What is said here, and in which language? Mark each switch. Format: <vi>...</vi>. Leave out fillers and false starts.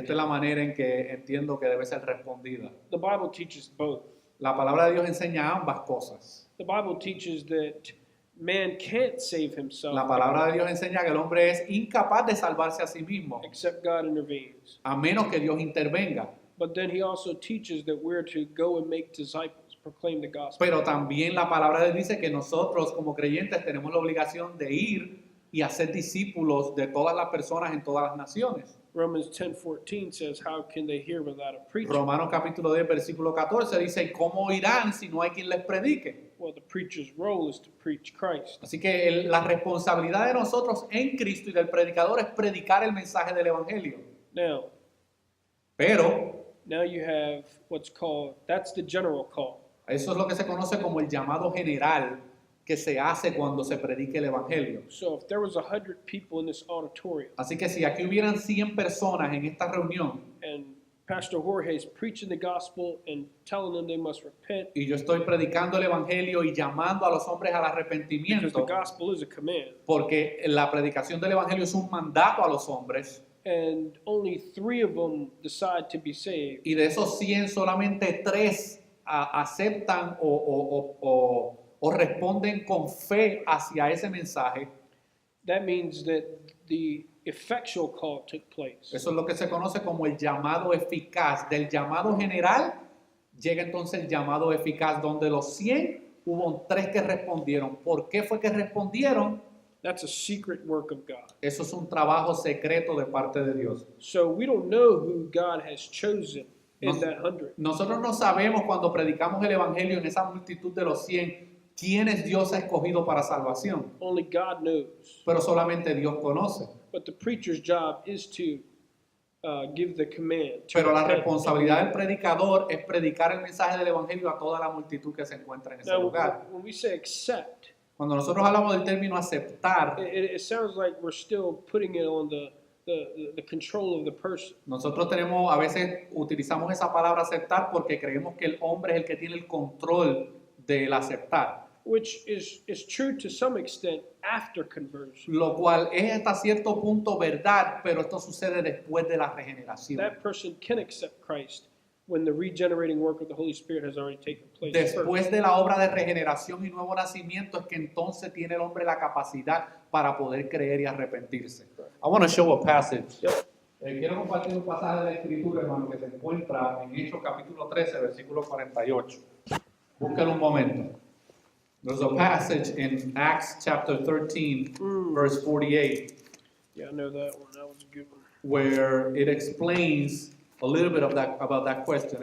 <es>esta es la manera en que entiendo que debe ser respondida.</es> <en>The Bible teaches both.</en> <es>La palabra de Dios enseña ambas cosas.</es> <en>The Bible teaches that man can't save himself</en> <es>La palabra de Dios enseña que el hombre es incapaz de salvarse a sí mismo,</es> <en>except God intervenes.</en> <es>a menos que Dios intervenga.</es> <en>But then he also teaches that we're to go and make disciples, proclaim the gospel.</en> <es>Pero también la palabra de Dios dice que nosotros como creyentes tenemos la obligación de ir y hacer discípulos de todas las personas en todas las naciones.</es> <en>Romans 10:14 says, how can they hear without a preacher?</en> <es>Romanos capítulo 10, versículo 14 dice, ¿y cómo irán si no hay quien les predique?</es> <en>Well, the preacher's role is to preach Christ.</en> <es>Así que la responsabilidad de nosotros en Cristo y del predicador es predicar el mensaje del Evangelio.</es> <en>Now</en> <es>Pero</es> <en>you have what's called, that's the general call.</en> <es>eso es lo que se conoce como el llamado general que se hace cuando se predique el Evangelio.</es> <en>So if there was 100 people in this auditorium</en> <es>Así que si aquí hubieran 100 personas en esta reunión</es> <en>and Pastor Jorge is preaching the gospel and telling them they must repent</en> <es>y yo estoy predicando el Evangelio y llamando a los hombres al</es> <en>because the</en> <es>arrepentimiento,</es> <en>gospel is a command,</en> <es>porque la predicación del Evangelio es un mandato a los hombres,</es> <en>and only 3 of them decide to be saved,</en> <es>y de esos 100 solamente 3 aceptan o responden con fe hacia ese mensaje,</es> <en>that means that the effectual call took place.</en> <es>eso es lo que se conoce como el llamado eficaz. Del llamado general llega entonces el llamado eficaz, donde los 100 hubo 3 que respondieron. ¿Por qué fue que respondieron?</es> <en>That's a secret work of God.</en> <es>Eso es un trabajo secreto de parte de Dios.</es> <en>So we don't know who God has chosen in</en> <es>Nos-</es> <en>that 100.</en> <es>Nosotros no sabemos cuando predicamos el Evangelio en esa multitud de los 100 quiénes Dios ha escogido para salvación,</es> <en>Only God knows.</en> <es>pero solamente Dios conoce.</es> <en>But the preacher's job is to give the command. to</en> <es>Pero la</es> <en>repent.</en> <es>responsabilidad del predicador es predicar el mensaje del Evangelio a toda la multitud que se encuentra en ese</es> <en>Now,</en> <es>lugar.</es> <en>when we say accept,</en> <es>Cuando nosotros hablamos del término aceptar,</es> <en>it sounds like we're still putting it on the control of the person.</en> <es>nosotros tenemos, a veces utilizamos esa palabra aceptar porque creemos que el hombre es el que tiene el control del aceptar,</es> <en>Which is true to some extent after conversion.</en> <es>lo cual es hasta cierto punto verdad, pero esto sucede después de la regeneración.</es> <en>That person can accept Christ when the regenerating work of the Holy Spirit has already taken place.</en> <es>Después de la obra de regeneración y nuevo nacimiento es que entonces tiene el hombre la capacidad para poder creer y arrepentirse.</es> <en>I want to show a passage. Yep.</en> <es>Quiero compartir un pasaje de la Escritura, hermano, que se encuentra en Hechos capítulo 13, versículo 48. Búsquelo un momento.</es> <en>There's a passage in Acts chapter 13, verse 48, Yeah, I know that one. That was a good one. where it explains a little bit of about that question.</en>